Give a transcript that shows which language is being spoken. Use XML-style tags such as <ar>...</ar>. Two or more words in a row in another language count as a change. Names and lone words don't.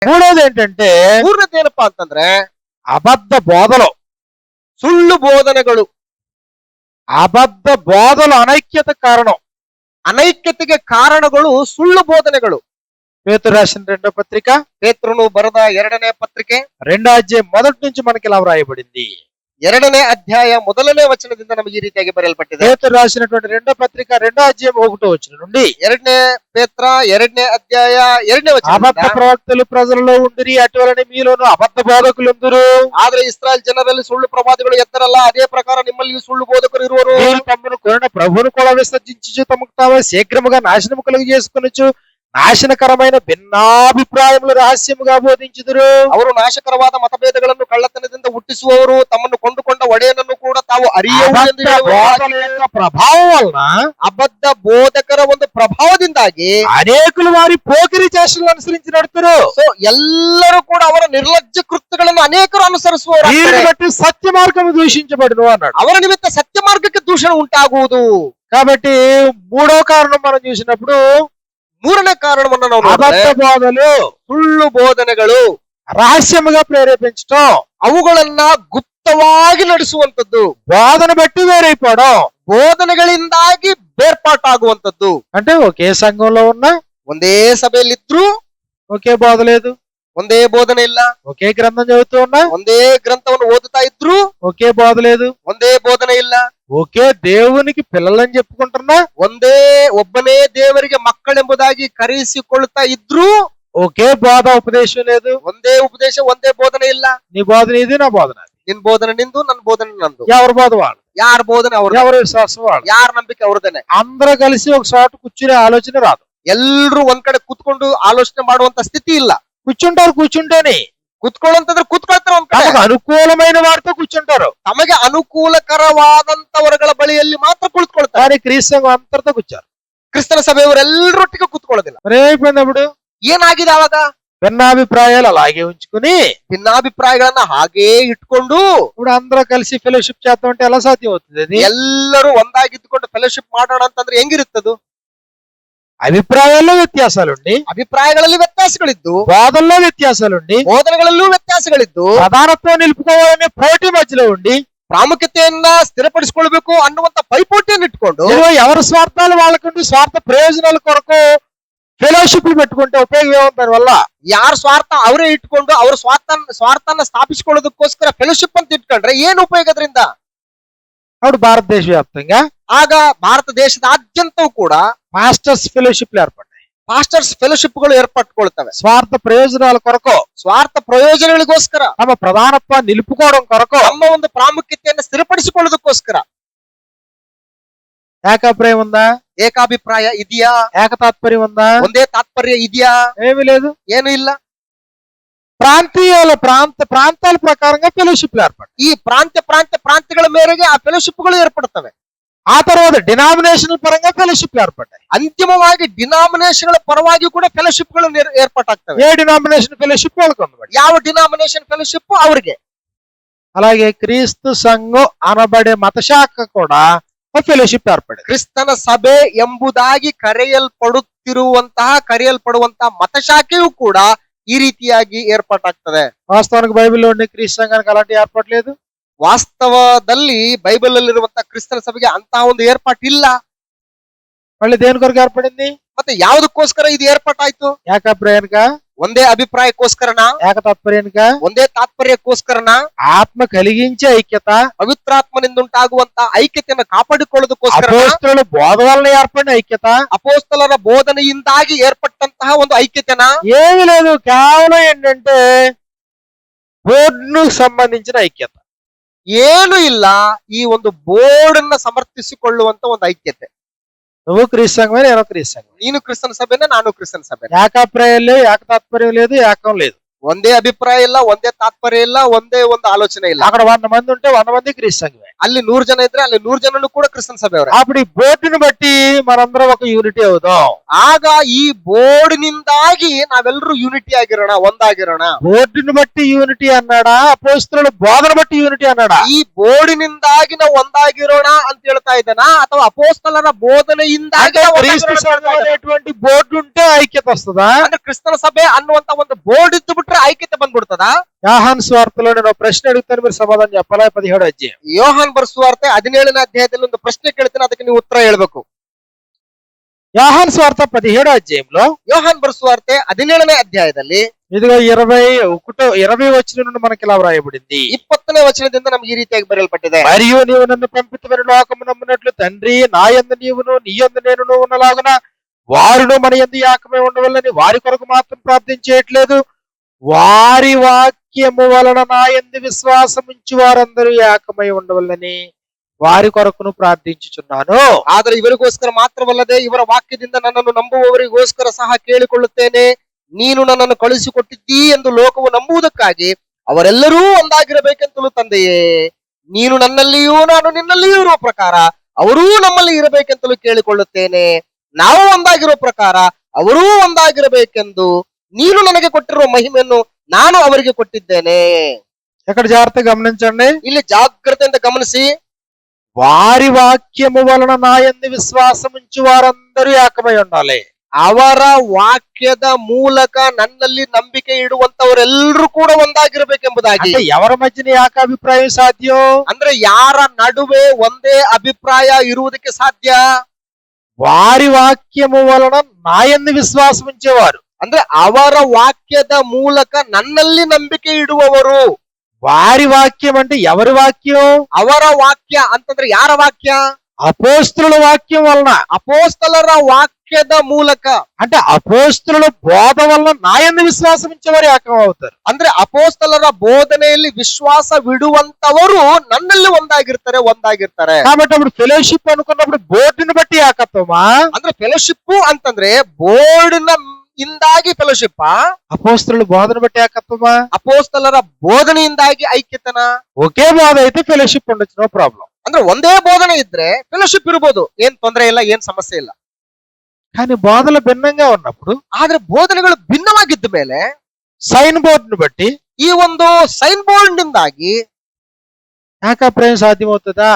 <te>మూడోది ఏంటంటే</te> <kn>ಮೂರನೇದು ಏನಪ್ಪಾ ಅಂತಂದ್ರೆ</kn> <te>అబద్ధ బోధలు.</te> <kn>ಸುಳ್ಳು ಬೋಧನೆಗಳು.</kn> <te>అబద్ధ బోధలు అనైక్యత కారణం.</te> <kn>అనైక్యತೆಗೆ ಕಾರಣಗಳು ಸುಳ್ಳು ಬೋಧನೆಗಳು.</kn> <te>పేతురు రాసిన రెండో పత్రిక</te> <kn>ಪೇತ್ರನು ಬರೆದ 2ನೇ ಪತ್ರಿಕೆ</kn> <te>2వ అధ్యాయం మొదటి నుంచి మనకి ఇలా వ్రాయబడింది.</te> <kn>2ನೇ ಅಧ್ಯಾಯ 1ನೇ ವಚನದಿಂದ ನಮಗೆ ಈ ರೀತಿಯಾಗಿ ಬರೆಯಲ್ಪಟ್ಟಿದೆ.</kn> <te>పేతురు రాసినటువంటి రెండో పత్రిక 2వ అధ్యాయం 1వ వచనం నుండి</te> <kn>2ನೇ ಪೇತ್ರ 2ನೇ ಅಧ್ಯಾಯ 2ನೇ ವಚನ.</kn> <te>అబద్ధ ప్రవక్తలు ప్రజలలో ఉండిరి, అటువలనే మీలోను అబద్ధ బోధకులుందురు.</te> <kn>ಆದ್ರೆ ಇಸ್ರಾಯೇಲ್ ಜನರಲ್ಲಿ ಸುಳ್ಳು ಪ್ರವಾದಿಗಳು ಎದ್ದರಲ್ಲ, ಅದೇ ಪ್ರಕಾರ ನಿಮ್ಮಲ್ಲಿ ಸುಳ್ಳು ಬೋಧಕರು ಇರುವರು.</kn> <te>వీరు తమను కొనిన ప్రభువును కూడా విసర్జించుచు తమకు తాము శీఘ్రముగా నాశనము కలుగు చేసుకొనుచు నాశనకరమైన ಭಿನ್ನಾಭಿಪ್ರಾಯములు రహస్యముగా బోధించుదురు.</te> <kn>ಅವರು ನಾಶಕರವಾದ ಮತಭೇದಗಳನ್ನು ಕಳ್ಳತನದಿಂದ ಹುಟ್ಟಿಸುವವರು, ತಮ್ಮನ್ನು ಕೊಂಡುಕೊಂಡ ಒಡೆಯನನ್ನು ಕೂಡ ತಾವು ಅರಿಯುವರು ಎಂದು ಹೇಳುವ</kn> <te>ప్రభావం వలన</te> <kn>ಅಬದ್ಧ ಬೋಧಕರ ಒಂದು ಪ್ರಭಾವದಿಂದಾಗಿ</kn> <te>అనేకులు వారి పోకిరి చేష్టలను అనుసరించి నడుతురు.</te> <kn>ಸೊ ಎಲ್ಲರೂ ಕೂಡ ಅವರ ನಿರ್ಲಜ್ಜ ಕೃತ್ಯಗಳನ್ನು ಅನೇಕರು ಅನುಸರಿಸುವವರು.</kn> <te>వీరిని బట్టి సత్య మార్గము దూషించబడును అన్నాడు.</te> <kn>ಅವರ ನಿಮಿತ್ತ ಸತ್ಯ ಮಾರ್ಗಕ್ಕೆ ದೂಷಣೆ ಉಂಟಾಗುವುದು.</kn> <te>కాబట్టి మూడో కారణం మనం చూసినప్పుడు</te> <kn>ಮೂರನೇ ಕಾರಣವನ್ನು ನಾವು</kn> <te>అబద్ధ బోధలు,</te> <kn>ಸುಳ್ಳು ಬೋಧನೆಗಳು</kn> <te>రహస్యముగా ప్రేరేపించటం,</te> <kn>ಅವುಗಳನ್ನ ಗುಪ್ತವಾಗಿ ನಡೆಸುವಂತದ್ದು,</kn> <te>బోధన బట్టి వేరైపోవడం,</te> <kn>ಬೋಧನೆಗಳಿಂದಾಗಿ ಬೇರ್ಪಾಟಾಗುವಂತದ್ದು.</kn> <te>అంటే ఒకే సంఘంలో ఉన్న</te> <kn>ಒಂದೇ ಸಭೆಯಲ್ಲಿದ್ರು</kn> <te>ఒకే బోధ లేదు,</te> <kn>ಒಂದೇ ಬೋಧನೆ ಇಲ್ಲ,</kn> <te>ఒకే గ్రంథం చదువుతూ ఉన్నా</te> <kn>ಒಂದೇ ಗ್ರಂಥವನ್ನು ಓದುತ್ತಾ ಇದ್ರು</kn> <te>ఒకే బోధ లేదు,</te> <kn>ಒಂದೇ ಬೋಧನೆ ಇಲ್ಲ,</kn> <te>ఒకే దేవునికి పిల్లలని చెప్పుకుంటున్నా</te> <kn>ಒಂದೇ ಒಬ್ಬನೇ ದೇವರಿಗೆ ಮಕ್ಕಳೆಂಬುದಾಗಿ ಕರೆಯಿಸಿಕೊಳ್ಳುತ್ತಾ ಇದ್ರು</kn> <te>ఒకే బోధ ఉపదేశం లేదు.</te> <kn>ಒಂದೇ ಉಪದೇಶ, ಒಂದೇ ಬೋಧನೆ ಇಲ್ಲ.</kn> <te>నీ బోధన ఇది, నా బోధన అది.</te> <kn>ನಿನ್ ಬೋಧನೆ ನಿಂದು, ನನ್ನ ಬೋಧನೆ ನಂದು.</kn> <te>ఎవరి బోధ వాళ్ళు,</te> <kn>ಯಾರ ಬೋಧನೆ ಅವ್ರ,</kn> <te>ఎవరి విశ్వాసం వాళ్ళు.</te> <kn>ಯಾರ ನಂಬಿಕೆ ಅವ್ರದೇನೆ.</kn> <te>అందరూ కలిసి ఒక చోట కూర్చునే ఆలోచన రాదు.</te> <kn>ಎಲ್ರು ಒಂದ್ ಕಡೆ ಕುತ್ಕೊಂಡು ಆಲೋಚನೆ ಮಾಡುವಂತ ಸ್ಥಿತಿ ಇಲ್ಲ.</kn> <te>కూర్చుంటారు, కూర్చుంటేనే</te> <kn>ಕುತ್ಕೊಳ್ಳಂತಂದ್ರೆ ಕುತ್ಕೊಳ್ತಾರೆ ಒಂದ್ ಕಡೆ.</kn> <te>తమకు అనుకూలమైన వారితో కూర్చుంటారు.</te> <kn>ತಮಗೆ ಅನುಕೂಲಕರವಾದಂತವರುಗಳ ಬಳಿಯಲ್ಲಿ ಮಾತ್ರ ಕುಳಿತುಕೊಳ್ತಾರೆ.</kn> <te>కానీ క్రీస్తు సంఘం అంతటితో కూర్చారు.</te> <kn>ಕ್ರಿಸ್ತನ ಸಭೆಯವರೆಲ್ಲರೊಟ್ಟಿಗೆ ಕುತ್ಕೊಳ್ಳೋದಿಲ್ಲ.</kn> <te>మరి ఏమైపోయినప్పుడు</te> <kn>ಏನಾಗಿದೆ ಅವಾಗ?</kn> <te>భిన్నాభిప్రాయాలు అలాగే ఉంచుకుని</te> <kn>ಭಿನ್ನಾಭಿಪ್ರಾಯಗಳನ್ನ ಹಾಗೇ ಇಟ್ಕೊಂಡು</kn> <te>ఇప్పుడు అందరూ కలిసి ఫెలోషిప్ చేద్దాం అంటే ఎలా సాధ్యం అవుతుంది? అది</te> <kn>ಎಲ್ಲರೂ ಒಂದಾಗಿದ್ದುಕೊಂಡು ಫೆಲೋಶಿಪ್ ಮಾಡೋಣ ಅಂತಂದ್ರೆ ಹೆಂಗಿರುತ್ತದು?</kn> <te>అభిప్రాయాల్లో వ్యత్యాసాలుండి,</te> <kn>ಅಭಿಪ್ರಾಯಗಳಲ್ಲಿ ವ್ಯತ್ಯಾಸಗಳಿದ್ದು,</kn> <te>బోధల్లో వ్యత్యాసాలుండి,</te> <kn>ಬೋಧನೆಗಳಲ್ಲೂ ವ್ಯತ್ಯಾಸಗಳಿದ್ದು,</kn> <te>ప్రధానత్వం నిలుపుకోవాలనే పోటీ మధ్యలో ఉండి</te> <kn>ಪ್ರಾಮುಖ್ಯತೆಯನ್ನ ಸ್ಥಿರಪಡಿಸಿಕೊಳ್ಬೇಕು ಅನ್ನುವಂತ ಪೈಪೋಟಿಯನ್ನು ಇಟ್ಕೊಂಡು</kn> <te>ఎవరి స్వార్థాలు వాళ్ళకుంటూ స్వార్థ ప్రయోజనాల కొరకు ఫెలోషిప్ పెట్టుకుంటే ఉపయోగం ఏముంది దాని వల్ల?</te> <kn>ಯಾರ ಸ್ವಾರ್ಥ ಅವರೇ ಇಟ್ಕೊಂಡು ಅವ್ರ ಸ್ವಾರ್ಥನ ಸ್ಥಾಪಿಸಿಕೊಳ್ಳೋದಕ್ಕೋಸ್ಕರ ಫೆಲೋಶಿಪ್ ಅಂತ ಇಟ್ಕೊಂಡ್ರೆ ಏನು ಉಪಯೋಗ ಅದರಿಂದ?</kn> <te>అప్పుడు భారతదేశ వ్యాప్తంగా</te> <kn>ಆಗ ಭಾರತ ದೇಶದಾದ್ಯಂತವೂ ಕೂಡ</kn> <te>మాస్టర్స్ ఫెలోషిప్ ఏర్పడ్డాయి.</te> <kn>ಮಾಸ್ಟರ್ಸ್ ಫೆಲೋಶಿಪ್ಗಳು ಏರ್ಪಟ್ಟುಕೊಳ್ತವೆ.</kn> <te>స్వార్థ ప్రయోజనాల కొరకు,</te> <kn>ಸ್ವಾರ್ಥ ಪ್ರಯೋಜನಗಳಿಗೋಸ್ಕರ,</kn> <te>తమ ప్రధానత్వాన్ని నిలుపుకోవడం కొరకు,</te> <kn>ನಮ್ಮ ಒಂದು ಪ್ರಾಮುಖ್ಯತೆಯನ್ನು ಸ್ಥಿರಪಡಿಸಿಕೊಳ್ಳೋದಕ್ಕೋಸ್ಕರ.</kn> <te>ఏకాభిప్రాయం ఉందా?</te> <kn>ಏಕಾಭಿಪ್ರಾಯ ಇದೆಯಾ?</kn> <te>ఏకతాత్పర్యం ఉందా?</te> <kn>ಒಂದೇ ತಾತ್ಪರ್ಯ ಇದೆಯಾ?</kn> <te>ఏమీ లేదు.</te> <kn>ಏನು ಇಲ್ಲ.</kn> <te>ప్రాంతాల ప్రకారంగా ఫెలోషిప్లు ఏర్పడ్డాయి.</te> <kn>ಈ ಪ್ರಾಂತ್ಯಗಳ ಮೇರೆಗೆ ಆ ಫೆಲೋಶಿಪ್ಗಳು ಏರ್ಪಡುತ್ತವೆ.</kn> <te>ఆ తర్వాత డినామినేషనల్ పరంగా ఫెలోషిప్లు ఏర్పడ్డాయి.</te> <kn>ಅಂತಿಮವಾಗಿ ಡಿನಾಮಿನೇಷನ್ಗಳ ಪರವಾಗಿ ಕೂಡ ಫೆಲೋಶಿಪ್ಗಳು ಏರ್ಪಟ್ಟಾಗ್ತವೆ.</kn> <te>ఏ</te> <en>denomination fellowship</en> <te>వాళ్ళకు ఉంది.</te> <kn>ಯಾವ</kn> <en>denomination fellowship</en> <kn>ಅವರಿಗೆ.</kn> <te>అలాగే క్రీస్తు సంఘం అనబడే మత శాఖ కూడా ఫెలోషిప్ ఏర్పడింది.</te> <kn>ಕ್ರಿಸ್ತನ ಸಭೆ ಎಂಬುದಾಗಿ ಕರೆಯಲ್ಪಡುವಂತಹ ಮತಶಾಖೆಯೂ ಕೂಡ ಈ ರೀತಿಯಾಗಿ ಏರ್ಪಾಟಾಗ್ತದೆ.</kn> <te>వాస్తవానికి బైబిల్లో ఉండే క్రీస్తు సంఘానికి అలాంటి ఏర్పాటు లేదు.</te> <kn>ವಾಸ್ತವದಲ್ಲಿ ಬೈಬಲ್ ಅಲ್ಲಿರುವಂತಹ ಕ್ರಿಸ್ತನ ಸಭೆಗೆ ಅಂತಹ ಒಂದು ಏರ್ಪಾಟ್ ಇಲ್ಲ.</kn> <te>మళ్ళీ దేని కొరకు ఏర్పడింది?</te> <kn>ಮತ್ತೆ ಯಾವುದಕ್ಕೋಸ್ಕರ ಇದು ಏರ್ಪಾಟಾಯ್ತು?</kn> <te>ఏకాభిప్రాయానిక,</te> <kn>ಒಂದೇ ಅಭಿಪ್ರಾಯಕ್ಕೋಸ್ಕರನ,</kn> <te>ఏకతాత్పర్యానిక,</te> <kn>ಒಂದೇ ತಾತ್ಪರ್ಯಕ್ಕೋಸ್ಕರನ,</kn> <te>ఆత్మ కలిగించే ఐక్యత,</te> <kn>ಪವಿತ್ರಾತ್ಮನಿಂದುಂಟಾಗುವಂತ ಐಕ್ಯತೆಯನ್ನು ಕಾಪಾಡಿಕೊಳ್ಳೋದಕ್ಕೋಸ್ಕರ,</kn> <te>అపోస్తలుల బోధ వలన ఏర్పడిన ఐక్యత,</te> <kn>ಅಪೋಸ್ತಲರ ಬೋಧನೆಯಿಂದಾಗಿ ಏರ್ಪಟ್ಟಂತಹ ಒಂದು ಐಕ್ಯತೆನ</kn> <te>ఏమీ లేదు. కేవలం ఏంటంటే బోర్డుకు సంబంధించిన ఐక్యత.</te> <kn>ಏನು ಇಲ್ಲ. ಈ ಒಂದು ಬೋರ್ಡ್ ಅನ್ನ ಸಮರ್ಥಿಸಿಕೊಳ್ಳುವಂತ ಒಂದು ಐಕ್ಯತೆ.</kn> <te>నువ్వు క్రీస్తు సంఘమే, నేను క్రీస్తు సంఘం.</te> <kn>ನೀನು ಕ್ರಿಸ್ತನ ಸಭೆನ, ನಾನು ಕ್ರಿಸ್ತನ ಸಭೆ.</kn> <te>ఏకాభిప్రాయం లేదు, ఏకతాత్పర్యం లేదు, ఏకం లేదు.</te> <kn>ಒಂದೇ ಅಭಿಪ್ರಾಯ ಇಲ್ಲ, ಒಂದೇ ತಾತ್ಪರ್ಯ ಇಲ್ಲ, ಒಂದೇ ಒಂದು ಆಲೋಚನೆ ಇಲ್ಲ.</kn> <te>అక్కడ 100 మంది ఉంటే 100 మంది క్రీస్తు సంఘమే.</te> <kn>ಅಲ್ಲಿ 100 ಜನ ಇದ್ರೆ ಅಲ್ಲಿ 100 ಜನನು ಕೂಡ ಕ್ರಿಸ್ತನ ಸಭೆಯವರೇ.</kn> <te>అప్పుడు ఈ బోర్డుని బట్టి మనందరం ఒక యూనిటీ అవుదాం.</te> <kn>ಆಗ ಈ ಬೋರ್ಡ್ನಿಂದಾಗಿ ನಾವೆಲ್ಲರೂ ಯೂನಿಟಿ ಆಗಿರೋಣ, ಒಂದಾಗಿರೋಣ.</kn> <te>బోర్డుని బట్టి యూనిటీ అన్నాడా, అపోస్తలుల బోధన బట్టి యూనిటీ అన్నాడా?</te> <kn>ಈ ಬೋರ್ಡಿನಿಂದಾಗಿ ನಾವು ಒಂದಾಗಿರೋಣ ಅಂತ ಹೇಳ್ತಾ ಇದ್ದಾನ, ಅಥವಾ ಅಪೋಸ್ತಲರ ಬೋಧನೆಯಿಂದಾಗಿ ನಾವು</kn> <te>క్రీస్తు</te> <kn>ಒಂದಾಗಿರೋಣ ಅಂತ</kn> <te>సంఘం</te> <kn>ಹೇಳ್ತಾ ಇದ್ದಾನಾ?</kn> <te>అనేటువంటి బోర్డు ఉంటే ఐక్యత వస్తుందా?</te> <kn>ಅಂದ್ರೆ ಕ್ರಿಸ್ತನ ಸಭೆ ಅನ್ನುವಂತ ಒಂದು ಬೋರ್ಡ್ ಇದ್ದು ಬಿಟ್ರೆ ಐಕ್ಯತೆ ಬಂದ್ಬಿಡ್ತದ?</kn> <te>యోహాను స్వార్థలో నేను ఒక ప్రశ్న అడుగుతాను, మీరు సమాధానం చెప్పాలా? 17వ అధ్యాయం.</te> <kn>ಯೋಹಾನ್ ಬರೆಸುವಾರ್ತೆ 17ನೇ ಅಧ್ಯಾಯದಲ್ಲಿ ಒಂದು ಪ್ರಶ್ನೆ ಕೇಳ್ತೇನೆ, ಅದಕ್ಕೆ ನೀವು ಉತ್ತರ ಹೇಳ್ಬೇಕು.</kn> <te>యోహాను స్వార్థ 17వ అధ్యాయంలో</te> <kn>ಯೋಹಾನ್ ಬರೆಸುವಾರ್ತೆ 17ನೇ ಅಧ್ಯಾಯದಲ್ಲಿ</kn> <te>ఇదిగో 20 వచనం నుండి మనకి ఇలా వ్రాయబడింది.</te> <kn>20ನೇ ವಚನದಿಂದ ನಮ್ಗೆ ಈ ರೀತಿಯಾಗಿ ಬರೆಯಲ್ಪಟ್ಟಿದೆ.</kn> <te>మరియు నీవు నన్ను పంపితమని లోకము నమ్మునట్లు తండ్రి నా యందు నీవును నీ యందు నేనును ఉన్నలాగున వారును మన యందు ఏకమై ఉండవల్లని వారి కొరకు మాత్రం ప్రార్థించేయట్లేదు, వారి వాక్యము వలన నా యందు విశ్వాసం ఉంచి వారందరూ ఏకమై ఉండవల్లని వారి కొరకును ప్రార్థించుచున్నాను.</te> <kn>ಆದರೆ ಇವರಿಗೋಸ್ಕರ ಮಾತ್ರವಲ್ಲದೆ ಇವರ ವಾಕ್ಯದಿಂದ ನನ್ನನ್ನು ನಂಬುವವರಿಗೋಸ್ಕರ ಸಹ ಕೇಳಿಕೊಳ್ಳುತ್ತೇನೆ. ನೀನು ನನ್ನನ್ನು ಕಳುಹಿಸಿಕೊಟ್ಟಿದ್ದೀ ಎಂದು ಲೋಕವು ನಂಬುವುದಕ್ಕಾಗಿ ಅವರೆಲ್ಲರೂ ಒಂದಾಗಿರಬೇಕೆಂತಲೂ ತಂದೆಯೇ, ನೀನು ನನ್ನಲ್ಲಿಯೂ ನಾನು ನಿನ್ನಲ್ಲಿಯೂ ಇರುವ ಪ್ರಕಾರ ಅವರೂ ನಮ್ಮಲ್ಲಿ ಇರಬೇಕೆಂತಲೂ ಕೇಳಿಕೊಳ್ಳುತ್ತೇನೆ. ನಾವು ಒಂದಾಗಿರೋ ಪ್ರಕಾರ ಅವರೂ ಒಂದಾಗಿರಬೇಕೆಂದು ನೀನು ನನಗೆ ಕೊಟ್ಟಿರುವ ಮಹಿಮೆಯನ್ನು ನಾನು ಅವರಿಗೆ ಕೊಟ್ಟಿದ್ದೇನೆ.</kn> <te>ఇక్కడ జాగ్రత్తగా గమనించండి.</te> <kn>ಇಲ್ಲಿ ಜಾಗ್ರತೆಯಿಂದ ಗಮನಿಸಿ.</kn> <te>వారి వాక్యము వలన నా యందు విశ్వాసం ఉంచి వారందరూ ఏకమై ఉండాలి.</te> <kn>ಅವರ ವಾಕ್ಯದ ಮೂಲಕ ನನ್ನಲ್ಲಿ ನಂಬಿಕೆ ಇಡುವಂತವರೆಲ್ಲರೂ ಕೂಡ ಒಂದಾಗಿರಬೇಕೆಂಬುದಾಗಿ.</kn> <te>అంటే ఎవరి మధ్యన ఏకాభిప్రాయం సాధ్యం?</te> <kn>ಅಂದ್ರೆ ಯಾರ ನಡುವೆ ಒಂದೇ ಅಭಿಪ್ರಾಯ ಇರುವುದಕ್ಕೆ ಸಾಧ್ಯ?</kn> <te>వారి వాక్యము వలన నా యందు విశ్వాసం ఉంచేవారు.</te> <kn>ಅಂದ್ರೆ ಅವರ ವಾಕ್ಯದ ಮೂಲಕ ನನ್ನಲ್ಲಿ ನಂಬಿಕೆ ಇಡುವವರು.</kn> <te>వారి వాక్యం అంటే ఎవరి వాక్యం?</te> <kn>ಅವರ ವಾಕ್ಯ ಅಂತಂದ್ರೆ ಯಾರ ವಾಕ್ಯ?</kn> <te>అపోస్తలుల వాక్యం వలన,</te> <kn>ಅಪೋಸ್ತಲರ ವಾಕ್ಯದ ಮೂಲಕ.</kn> <te>అంటే అపోస్తలుల బోధ వలన నా యందు విశ్వాసం ఉంచేవారు ఏకం అవుతారు.</te> <kn>ಅಂದ್ರೆ ಅಪೋಸ್ತಲರ ಬೋಧನೆಯಲ್ಲಿ ವಿಶ್ವಾಸವಿಡುವಂತವರು ನನ್ನಲ್ಲಿ ಒಂದಾಗಿರ್ತಾರೆ.</kn> <te>కాబట్టి అప్పుడు ఫెలోషిప్ అనుకున్నప్పుడు బోర్డుని బట్టి ఏకత్వమా?</te> <kn>ಅಂದ್ರೆ ಫೆಲೋಶಿಪ್ ಅಂತಂದ್ರೆ ಬೋರ್ಡ್ನ ಇಂದಾಗಿ ಫೆಲೋಶಿಪ್,</kn> <te>అపోస్తలుల బోధన బట్టి ఏకత్వమా?</te> <kn>ಅಪೋಸ್ತಲರ ಬೋಧನೆಯಿಂದಾಗಿ ಐಕ್ಯತನ.</kn> <te>ఒకే బోధ అయితే ఫెలోషిప్ ఉండొచ్చు,</te> <en>no problem.</en> <kn>ಅಂದ್ರೆ ಒಂದೇ ಬೋಧನೆ ಇದ್ರೆ ಫೆಲೋಶಿಪ್ ಇರ್ಬೋದು, ಏನ್ ತೊಂದರೆ ಇಲ್ಲ, ಏನ್ ಸಮಸ್ಯೆ ಇಲ್ಲ.</kn> <te>కానీ బోధలు భిన్నంగా ఉన్నప్పుడు,</te> <kn>ಆದ್ರೆ ಬೋಧನೆಗಳು ಭಿನ್ನವಾಗಿದ್ದ ಮೇಲೆ</kn> <en>sign boardను</en> <te>బట్టి</te> <kn>ಈ ಒಂದು</kn> <en>sign board</en> <kn>ನಿಂದಾಗಿ</kn> <te>ఏకాభిప్రాయం సాధ్యమవుతుందా?</te>